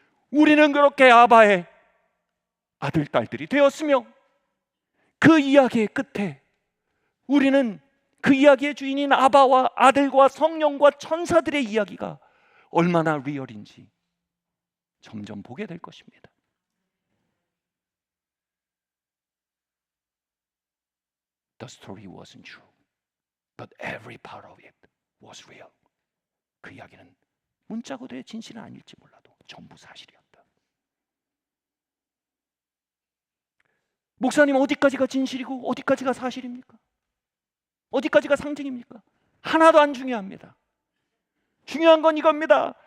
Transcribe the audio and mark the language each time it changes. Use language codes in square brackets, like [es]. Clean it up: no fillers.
[ko] 우리는 그렇게 아바의 아들, 딸들이 되었으며 그 이야기의 끝에 우리는 그 이야기의 주인인 아바와 아들과 성령과 천사들의 이야기가 얼마나 리얼인지 점점 보게 될 것입니다. [en] The story wasn't true, but every part of it was real. [ko] 그 이야기는 문자 그대로의 진실은 아닐지 몰라도 전부 사실이었다. 목사님, 어디까지가 진실이고 어디까지가 사실입니까? 어디까지가 상징입니까? 하나도 안 중요합니다. 중요한 건 이겁니다.